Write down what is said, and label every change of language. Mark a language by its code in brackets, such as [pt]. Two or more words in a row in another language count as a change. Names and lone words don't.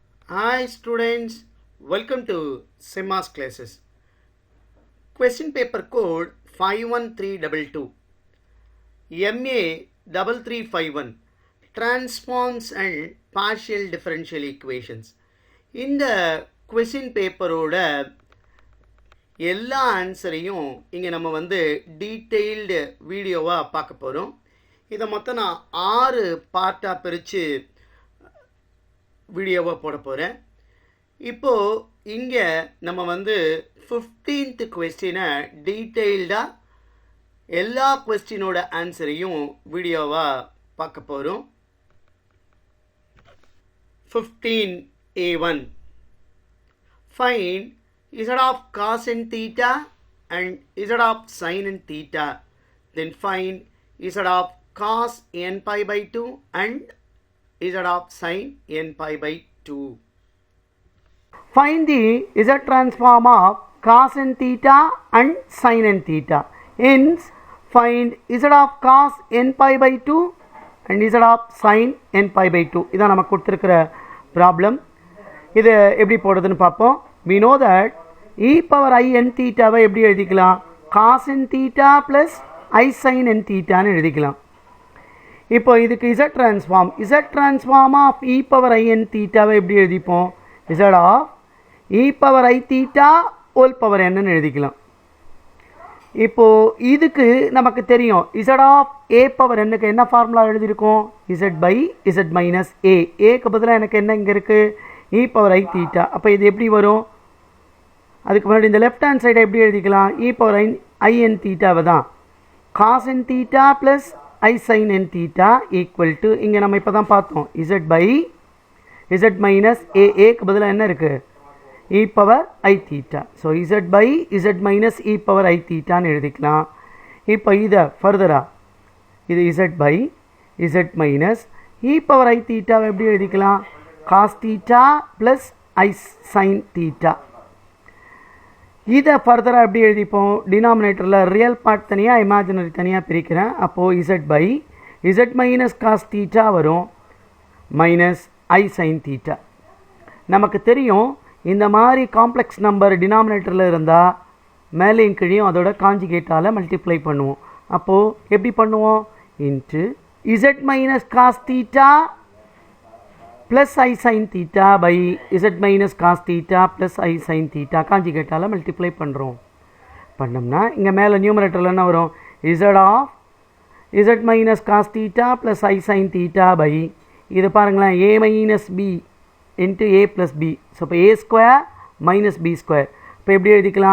[en] Hi students, welcome to SEMAS classes. Question paper code 51322 MA 3351 Transforms and Partial Differential Equations. [ta] இந்த [en] question paperோட [ta] எல்லா ஆன்சரையும் இங்கே நம்ம டீட்டெயில்டு வீடியோவாக பார்க்க போகிறோம். இதை மொத்தம் நான் 6 பார்ட்டாக பிரித்து வீடியோவாக போட போகிறேன். இப்போது இங்கே நம்ம 15th கொஸ்டினை டீட்டெயில்டாக எல்லா கொஸ்டினோட ஆன்சரையும் வீடியோவாக பார்க்க போகிறோம். [en] 15A1 Find Z of cos n theta and Z of sin n theta. Then find Z of cos n pi by 2 and Z of sin n pi by 2. Find the Z transform of cos n theta and sin n theta. Hence, find Z of cos n pi by 2 and Z of sin n pi by 2. [ta] இதான் நமக்கு கொடுத்திருக்கிற ப்ராப்ளம். இது எப்படி போடுறதுன்னு பார்ப்போம். [en] We know that e power I n theta [ta] வை எப்படி எழுதிக்கலாம்? [en] cos n theta plus I sin n theta [ta] ன்னு எழுதிக்கலாம். இப்போ இதுக்கு [en] Z transform of e power I n theta [ta] வை எப்படி எழுதிப்போம்? [en] Z of e power I theta whole power n [ta] ன்னு எழுதிக்கலாம். இப்போ இதுக்கு நமக்கு தெரியும் [en] Z of a power n [ta] க்கு என்ன ஃபார்முலா எழுதியிருக்கோம்? [en] Z by Z minus a. [ta] க்கு பதிலாக எனக்கு என்ன இங்கே இருக்குது? [en] e power I theta. [ta] அப்போ இது எப்படி வரும்? அதுக்கு முன்னாடி இந்த [en] left hand side [ta] எப்படி எழுதிக்கலாம்? [en] e power I n theta தான் cos n theta plus I sin n theta equal to [ta] இங்கே நம்ம இப்போ தான் பார்த்தோம் [en] Z by Z minus [ta] க்கு பதிலாக என்ன இருக்குது? [en] e power I theta. ஸோ Z by Z minus e power I theta [ta] ன்னு எழுதிக்கலாம். இப்போ இதை ஃபர்தராக இது [en] Z by Z minus e power I theta [ta] எப்படி எழுதிக்கலாம்? [en] cos theta plus I sin theta. [ta] இதை ஃபர்தராக எப்படி எழுதிப்போம்? டினாமினேட்டரில் [en] real part [ta] தனியாக இமேஜினரி தனியாக பிரிக்கிறேன். [en] அப்போது Z by Z minus cos theta வரும் மைனஸ் I sin theta. [ta] நமக்கு தெரியும் இந்த மாதிரி [en] complex number [ta] டினாமினேட்டரில் இருந்தால் மேலேயும் கீழையும் அதோட காஞ்சிகேட்டால் மல்டிப்ளை பண்ணுவோம். அப்போது எப்படி பண்ணுவோம்? [en] இன்ட்டு Z minus cos theta plus I sin theta by Z minus cos theta plus I sin theta [ta] காஞ்சிகேட்டால் மல்டிப்ளை பண்ணுறோம். பண்ணோம்னா இங்கே மேலே நியூமரேட்டரில் என்ன வரும்? [en] Z of Z minus cos theta plus I sin theta by [ta] இது பாருங்களேன் [en] a minus b into a plus b. ஸோ இப்போ a square minus b square. [ta] இப்போ எப்படி எழுதிக்கலாம்?